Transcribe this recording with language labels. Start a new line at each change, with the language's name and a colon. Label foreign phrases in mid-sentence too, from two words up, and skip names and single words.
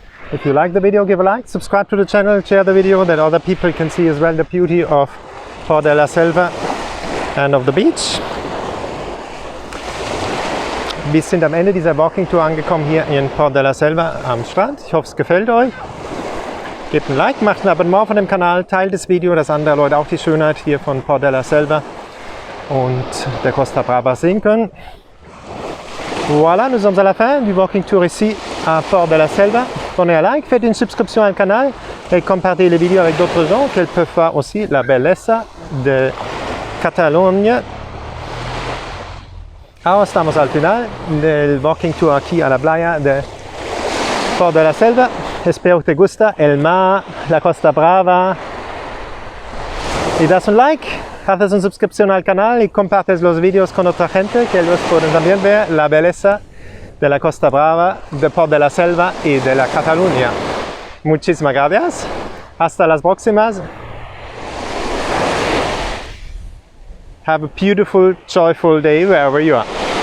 English: If you like the video, give a like, subscribe to the channel, share the video that other people can see as well the beauty of Port de la Selva and of the beach.
German: Wir sind am Ende dieser
English: Walking Tour
German: angekommen hier in Port de la Selva am Strand. Ich hoffe, es gefällt euch. Gebt ein Like, macht ein Abonnement von dem Kanal, teilt das Video, dass andere Leute auch die Schönheit hier von Port de la Selva und der Costa Brava sehen können.
French: Voilà, nous sommes à la fin du
English: Walking Tour
French: ici à Port de la Selva. Donnez un like, faites une subscription
Spanish: al canal
French: et compartez les vidéos avec d'autres gens qu'elles peuvent voir aussi la belleza de Catalunya.
Spanish: Ahora estamos al final del
English: Walking Tour
Spanish: aquí a la playa de Port de la Selva. Espero que te gusta el mar, la Costa Brava. Y das un like, haces una suscripción al canal y compartes los vídeos con otra gente que ellos pueden también ver la belleza de la Costa Brava, de Port de la Selva y de la Cataluña. Muchísimas gracias. Hasta las próximas.
English: Have a beautiful, joyful day wherever you are.